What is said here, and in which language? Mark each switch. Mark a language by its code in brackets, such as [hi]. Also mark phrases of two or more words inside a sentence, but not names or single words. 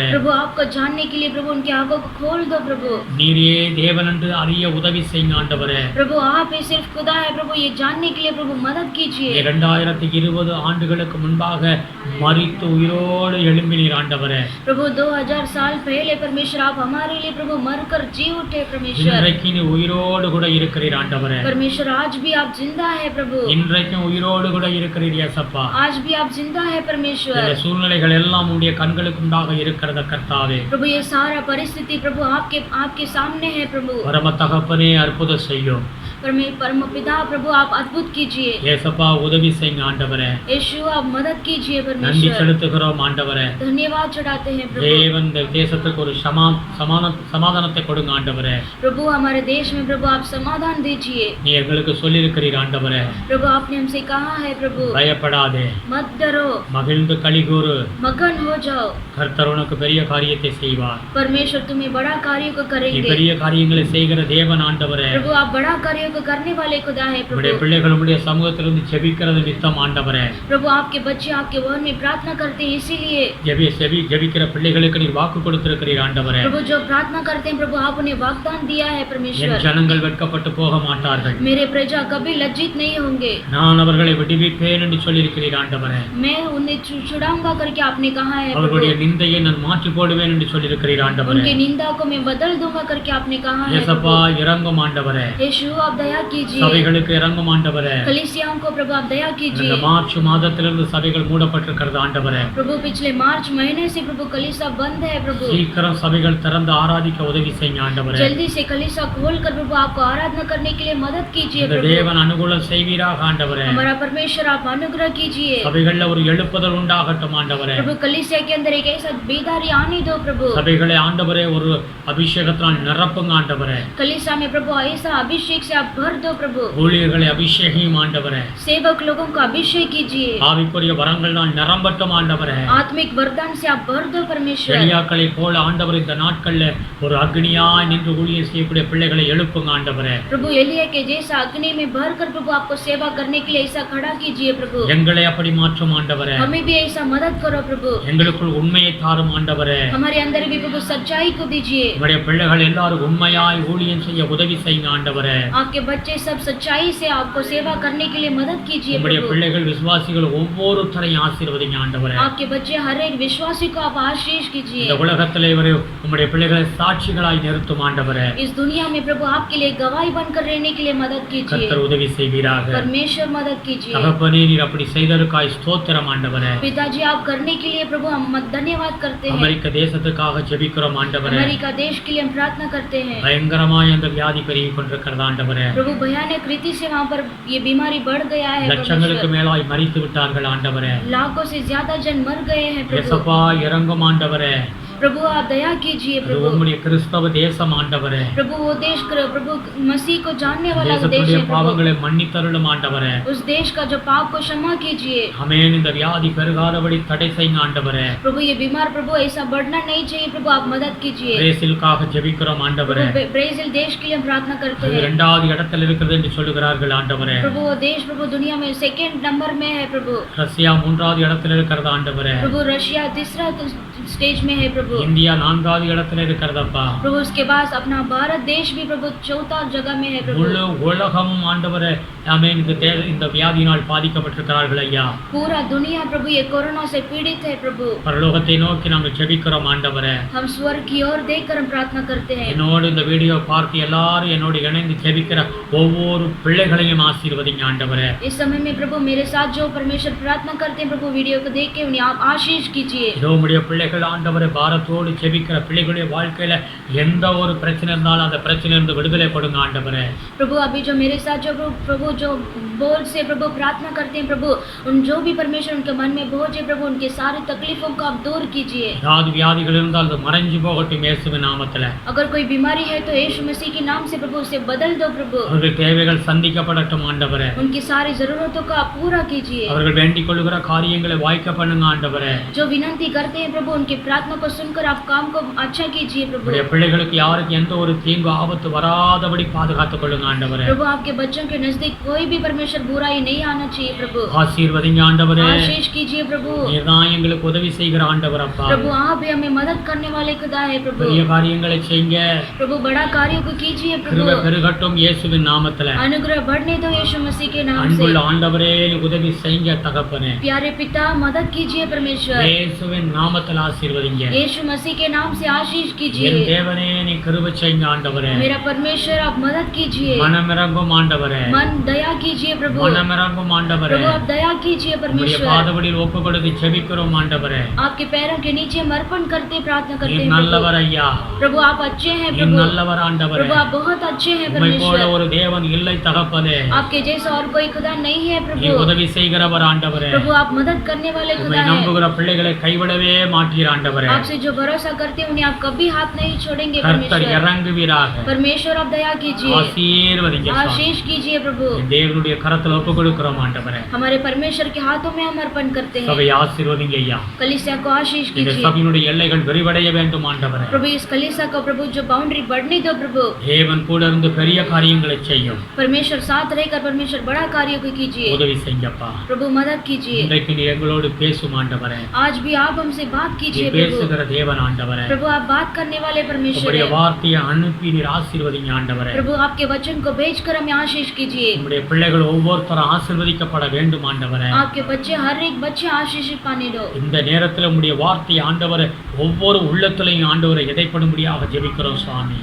[hi] प्रभु आपको जानने के लिए प्रभु उनकी आंखों को खोल दो प्रभु। [ta] நீரே தேவன் என்று அறிய உதவி செய்யுங்க ஆண்டவரே. [hi] प्रभु आप ही सिर्फ खुदा है प्रभु ये जानने के लिए प्रभु मदद कीजिए। [ta] 2020 ஆண்டுகளுக்கு முன்பாக மரித்து உயிரோடு எழும்பினீர் ஆண்டவரே. [hi] प्रभु 2000 साल पहले परमेश्वर आप हमारे लिए प्रभु मरकर जी उठे परमेश्वर। [ta] இன்றைக்கு நீ உயிரோடு கூட இருக்கிறீர் ஆண்டவரே. [hi] परमेश्वर आज भी आप जिंदा है प्रभु। [ta] இன்றைக்கும் உயிரோடு கூட இருக்கிறீர் இயேசப்பா. [hi] आज भी आप जिंदा है परमेश्वर। [ta] இந்த சூழ்நிலைகள் எல்லாம் உம்முடைய கண்களுக்கு முன்பாக இருக்கிறத கர்த்தாவே. [hi] प्रभु ये सारा परिस्थिति प्रभु आपके सामने है प्रभु। [ta] பரம தகப்பனே அற்புதம் செய்யும். [hi] परम पिता प्रभु आप अद्भुत कीजिए। [ta] இயேசப்பா உதவி செய்யுங்க ஆண்டவரே. [hi] यीशु आप मदद कीजिए [ta] நன்றி [hi] परमेश्वर। [ta] செலுத்துகிறோம் ஆண்டவரே. [hi] धन्यवाद चढ़ाते हैं प्रभु। [ta] தேவன் இந்த தேசத்துக்கு ஒரு சமாதானத்தை கொடுங்க ஆண்டவரே. [hi] प्रभु हमारे देश में प्रभु आप समाधान दीजिए। [ta] நீ எங்களுக்கு சொல்லியிருக்கிறீர் ஆண்டவரே. [hi] प्रभु आपने हमसे कहा है प्रभु [ta] பயப்படாதே, [hi] मत डरो [ta] மகிழ்ந்து களிகூறு. [hi] मगन हो जाओ। [ta] கர்த்தர் உனக்கு பெரிய காரியத்தை செய்வார். [hi] परमेश्वर तुम्हें बड़ा कार्य को [ta] நீ [hi] करेंगे। [ta] பெரிய காரியங்களை செய்கிற தேவன் ஆண்டவரே. [hi] प्रभु आप बड़ा कार्य को करने वाले खुदा है [ta] உம்முடைய [hi] प्रभु। [ta] பிள்ளைகள் உம்முடைய சமூகத்திலிருந்து ஜெபிக்கிறது நித்தம் ஆண்டவரே. [hi] प्रभु आपके बच्चे आपके भवन में प्रार्थना करते हैं इसीलिए [ta] ஜெபிக்கிற பிள்ளைகளுக்கு நீர் வாக்கு கொடுத்திருக்கிறீர் ஆண்டவரே. [hi] प्रभु जो प्रार्थना करते हैं प्रभु आप उन्हें वाग्दान दिया है [ta] என் [hi] परमेश्वर। [ta] ஜனங்கள் வெட்கப்பட்டு போக மாட்டார்கள். [hi] मेरे प्रजा कभी लज्जित नहीं होंगे। [ta] நான் அவர்களை விடுவிப்பேன் என்று சொல்லியிருக்கிறீர் ஆண்டவரே. [hi] मैं उन्हें छुड़ाऊंगा करके आपने कहा है [ta] அவர்களுடைய [hi] प्रभु। [ta] நிந்தையை நான் மாற்றி போடுவேன் என்று சொல்லியிருக்கிறீர் ஆண்டவரே. [hi] उनके निंदा को मैं बदल दूंगा करके आपने कहा है [ta] இயேசப்பா [hi] प्रभु। [ta] இறங்கும் ஆண்டவரே. [hi] यीशु आप दया कीजिए। [ta] சபைகளுக்கு இறங்கும் ஆண்டவரே. [hi] कलीसियाओं को प्रभु आप दया [ta] இந்த [hi] कीजिए। [ta] மார்ச் மாதத்திலிருந்து சபைகள் மூடப்பட்டிருக்கிறது ஆண்டவரே. [hi] प्रभु पिछले मार्च मार्च महीने से प्रभु कलीसिया बंद है प्रभु। [ta] சீக்கிரம் சபைகள் திறந்து ஆராதிக்க உதவி செய்யுங்க ஆண்டவரே. [hi] जल्दी से कलीसिया खोलकर प्रभु आपको आराधना करने के लिए मदद कीजिए [ta] இந்த [hi] प्रभु। [ta] தேவன் அனுகூலம் செய்வீராக ஆண்டவரே. [hi] हमारा परमेश्वर आप अनुग्रह कीजिए [ta] சபைகள்ல ஒரு எழுப்புதல் உண்டாகட்டும் ஆண்டவரே. [hi] प्रभु। कलीसिया के अंदर एक ऐसा बेदारी आने दो प्रभु। [ta] சபைகளை ஆண்டவரே ஒரு அபிஷேகத்தால் நிரப்புங்க ஆண்டவரே. [hi] कलीसिया में प्रभु ऐसा अभिषेक से आप भर दो प्रभु। [ta] ஊழியர்களை அபிஷேகம் ஆண்டவரே. [hi] सेवक लोगों को अभिषेक कीजिए। [ta] ஆவிக்குரிய வரங்களால் நிரம்பட்டும் ஆண்டவரே. [hi] आत्मिक वरदान से आप भर दो परमेश्वर। [ta] எலியாக்களை போல ஆண்டவர் இந்த நாட்கள்ல ஒரு அக்னியாய் நின்று ஊழியம் செய்யக்கூடிய பிள்ளைகளை எழுப்புங்க ஆண்டவரே. [hi] प्रभु एलिया के जैसा अग्नि में भर कर प्रभु आपको सेवा करने के लिए ऐसा खड़ा कीजिए प्रभु। [ta] எங்களை அப்படி மாற்றும் ஆண்டவரே. [hi] हमें भी ऐसा मदद करो प्रभु। [ta] எங்களுக்குள் உண்மையை தாரும் ஆண்டவரே. [hi] हमारे अंदर भी प्रभु सच्चाई को दीजिए। [ta] நம்முடைய பிள்ளைகள் எல்லாரும் உண்மையாய் ஊழியம் செய்ய உதவி செய்யுங்க ஆண்டவரே. [hi] आपके बच्चे सब सच्चाई से आपको सेवा करने के लिए मदद कीजिए [ta] நம்முடைய [hi] प्रभु। [ta] பிள்ளைகள் விசுவாசிகள் ஒவ்வொருத்தரையும் ஆசீர்வதிங்க ஆண்டவரே. [hi] आपके बच्चे हर एक विश्वासी को आप आशीष कीजिए। [ta] இந்த உலகத்திலே இவரை உம்முடைய பிள்ளைகளை சாட்சிகளாய் நிறுத்தும் ஆண்டவரே. [hi] इस दुनिया में प्रभु आपके लिए गवाही बनकर रहने के लिए मदद कीजिए। [ta] கர்த்தர் உதவி செய்வீராக. [hi] परमेश्वर मदद कीजिए। [ta] தகப்பனே நீர் அப்படி செய்ததற்காய் ஸ்தோத்திரம் ஆண்டவரே. [hi] पिताजी आप करने के लिए प्रभु हम धन्यवाद करते हैं। [ta] அமெரிக்க தேசத்துக்காக ஜெபிக்கிறோம் ஆண்டவரே. [hi] अमेरिका देश के लिए हम प्रार्थना करते हैं। [ta] பயங்கரமாய் அந்த வியாதி பெருகிக் கொண்டிருக்கிறது ஆண்டவரே. [hi] प्रभु भयानक रीति से वहाँ पर ये बीमारी बढ़ गया है [ta] லட்சங்களுக்கு [hi] परमेश्वर। [ta] மேலாய் மரித்து விட்டார்கள் ஆண்டவரே. [hi] लाखों से ज्यादा जन मर गए हैं प्रभु। [ta] இயேசப்பா இறங்கும் ஆண்டவரே. [hi] प्रभु आप दया कीजिए [ta] இது [hi] प्रभु। [ta] உம்முடைய கிறிஸ்தவ தேசம் ஆண்டவரே. [hi] प्रभु वो देश प्रभु मसीह को जानने वाला वो देश [ta] தேசத்துடைய [hi] है प्रभु। [ta] பாவங்களை மன்னித்தருளும் ஆண்டவரே. [hi] उस देश का जो पाप को क्षमा कीजिए [ta] ஆமென். இந்த வியாதி பெருகாதபடி தடை செய்யுங்க ஆண்டவரே. [hi] प्रभु। ये बीमार प्रभु ऐसा बढ़ना नहीं चाहिए प्रभु आप मदद कीजिए। [ta] பிரேசிலுக்காக ஜெபிக்கிறோம் ஆண்டவரே. [hi] प्रभु ब्राजील देश के लिए हम प्रार्थना करते [ta] அது [hi] हैं [ta] இரண்டாவது இடத்தில் இருக்கிறது என்று சொல்லுகிறார்கள் ஆண்டவரே. [hi] प्रभु। वो देश प्रभु दुनिया में [en] second number [hi] में है प्रभु। [ta] ரஷ்யா மூன்றாவது இடத்தில் இருக்கிறது ஆண்டவரே. [hi] प्रभु रशिया तीसरा स्टेज में है प्रभु। [ta] இந்தியா நான்காவது இடத்துல இருக்கிறதப்பா. [hi] प्रभु उसके बाद अपना भारत देश भी प्रभु चौथा जगह में है प्रभु। [ta] முழு உலகம் ஆண்டவரே ஆமென் இந்த வியாதியினால் பாதிக்கப்பட்டிருக்கிறார்கள் ஐயா. [hi] पूरा दुनिया प्रभु ये कोरोना से पीड़ित है प्रभु। [ta] பரலோகத்தை நோக்கி நாங்கள் ஜெபிக்கிறோம் ஆண்டவரே. [hi] हम स्वर्ग की ओर देखकर हम प्रार्थना करते हैं। [ta] என்னோடு இந்த வீடியோ பார்த்து எல்லாரும் என்னோடு இணைந்து ஜெபிக்கிற ஒவ்வொரு பிள்ளைகளையும் ஆசீர்வதிங்க ஆண்டவரே. [hi] इस समय में प्रभु मेरे साथ जो परमेश्वर प्रार्थना करते हैं प्रभु वीडियो को देख के उन्हें आप आशीष कीजिए। [ta] இதோ உம்முடைய பிள்ளைகள் ஆண்டவரே பாரத்தோடு ஜெபிக்கிற பிள்ளைகளுடைய வாழ்க்கையில எந்த ஒரு பிரச்சனை இருந்தாலும் அந்த பிரச்சனையிலிருந்து விடுதலை கொடுங்க ஆண்டவரே. [hi] प्रभु अभी जो मेरे साथ जो प्रभु जो बोल से प्रभु प्रार्थना करते हैं प्रभु उन जो भी परमेश्वर उनके मन में बोझ है प्रभु उनके सारी तकलीफों को आप दूर कीजिए। [ta] ஏதாவது வியாதிகள் இருந்தால் அது மறைஞ்சு போகட்டும் இயேசுவின் நாமத்துல. [hi] अगर कोई बीमारी है तो यीशु मसीह के नाम से प्रभु उसे बदल दो प्रभु। [ta] அவர்கள் தேவைகள் சந்திக்கப்படட்டும் ஆண்டவரே. [hi] उनकी सारी जरूरतों को आप पूरा कीजिए। [ta] அவர்கள் வேண்டிக் கொள்ளுகிற காரியங்களை வாய்க்க பண்ணுங்க ஆண்டவரே. [hi] जो विनती करते हैं प्रभु उनकी प्रार्थना को सुनकर आप काम को अच्छा कीजिए प्रभु। [ta] உம்முடைய பிள்ளைகளுக்கு யாருக்கு எந்த ஒரு தீங்கு ஆபத்து வராதபடி பாதுகாத்துக் கொள்ளுங்க ஆண்டவரே. [hi] प्रभु आपके बच्चों के नजदीक कोई भी परमेश्वर बुराई नहीं आना चाहिए प्रभु। [ta] ஆசீர்வதிங்க ஆண்டவரே. [hi] आशीष कीजिए प्रभु। [ta] நீர்தான் எங்களுக்கு உதவி செய்கிற ஆண்டவர் அப்பா. [hi] प्रभु आप भी हमें मदद करने वाले खुदा है प्रभु। [ta] பெரிய காரியங்களை செய்யுங்க. [hi] प्रभु बड़ा कार्य को कीजिए [ta] கிருபை [hi] प्रभु। [ta] பெருகட்டும் இயேசுவின் நாமத்துல. [hi] अनुग्रह बढ़ने दो यीशु मसीह के नाम से। [ta] அன்புள்ள ஆண்டவரே உதவி செய்யுங்க தகப்பனே. [hi] प्यारे पिता मदद कीजिए परमेश्वर। [ta] இயேசுவின் நாமத்தில் ஆசீர்வதிங்க. [hi] यीशु मसीह के नाम से आशीष [ta] என் [hi] कीजिए। [ta] தேவனே நீ கிருபை செய்யுங்க ஆண்டவரே. [hi] मेरा परमेश्वर आप मदद कीजिए। [ta] மனமிறங்கும் ஆண்டவரே. [hi] मन दया कीजिए प्रभु। [ta] மனமிறங்கும் ஆண்டவரே. [hi] प्रभु आप दया कीजिए [ta] உம்முடைய [hi] परमेश्वर। [ta] பாதபடியில் ஒப்பு கொடுத்து ஜெபிக்கிறோம் ஆண்டவரே. [hi] आपके पैरों के नीचे हम अर्पण करते प्रार्थना करते [ta] நீர் [hi] हैं [ta] நல்லவர் [hi] प्रभु। [ta] ஐயா. [hi] प्रभु आप अच्छे हैं [ta] நீர் [hi] प्रभु। [ta] நல்லவர் ஆண்டவரே. [hi] प्रभु आप बहुत अच्छे हैं [ta] உம்மை போல [hi] परमेश्वर। [ta] ஒரு தேவன் இல்லை தகப்பனே. [hi] आपके जैसा और कोई खुदा नहीं है [ta] நீ [hi] प्रभु। [ta] உதவி செய்கிறவர் ஆண்டவரே. [hi] प्रभु आप मदद करने वाले [ta] உம்மை [hi] खुदा हैं। [ta] நம்புகிற பிள்ளைகளை கைவிடவே மாட்டீர் ஆண்டவரே. [hi] आपसे जो भरोसा करते हैं उन्हें आप कभी हाथ नहीं छोड़ेंगे [ta] கர்த்தர் [hi] परमेश्वर। [ta] இறங்குவீராக. [hi] परमेश्वर आप दया कीजिए। [ta] ஆசீர்வதிங்க சுவாமி. [hi] आशीष कीजिए प्रभु। [ta] என் தேவனுடைய கரத்தில் ஒப்பு கொடுக்கிறோம் ஆண்டவரே. [hi] हमारे परमेश्वर के हाथों में हम अर्पण करते हैं। [ta] சபை ஆசீர்வதிங்க ஐயா. [hi] कलीसिया को आशीष [ta] இந்த [hi] कीजिए [ta] சபையினுடைய எல்லைகள் விரிவடைய வேண்டும் ஆண்டவரே. [hi] प्रभु। इस कलीसिया को प्रभु जो बाउंड्री बढ़ने दो प्रभु। [ta] தேவன் கூட இருந்து பெரிய காரியங்களை செய்யும். [hi] परमेश्वर साथ रहकर परमेश्वर बड़ा कार्य को कीजिए [ta] உதவி செய்யப்பா. [hi] प्रभु। मदद कीजिए। [ta] இன்றைக்கு நீ எங்களோடு பேசும் ஆண்டவரே. [hi] आज भी आप हमसे बात [ta] நீ [hi] कीजिए प्रभु। [ta] பேசுகிற தேவன் ஆண்டவரே. [hi] प्रभु आप बात करने वाले परमेश्वर [ta] உம்முடைய [hi] हैं। [ta] வார்த்தையை அனுப்பி நீர் ஆசீர்வதிங்க ஆண்டவரே. [hi] प्रभु आपके वचन को भेजकर हमें आशीष कीजिए। [ta] உம்முடைய பிள்ளைகள் ஒவ்வொருத்தரும் ஆசீர்வதிக்கப்பட வேண்டும் ஆண்டவரே. [hi] आपके बच्चे हर एक बच्चे आशीषित पाने दो। [ta] இந்த நேரத்தில் உம்முடைய வார்த்தையை ஆண்டவரே ஒவ்வொரு உள்ளத்திலையும் ஆண்டவரை எடைப்படும்படியாக ஜெபிக்கிறோம் சுவாமி.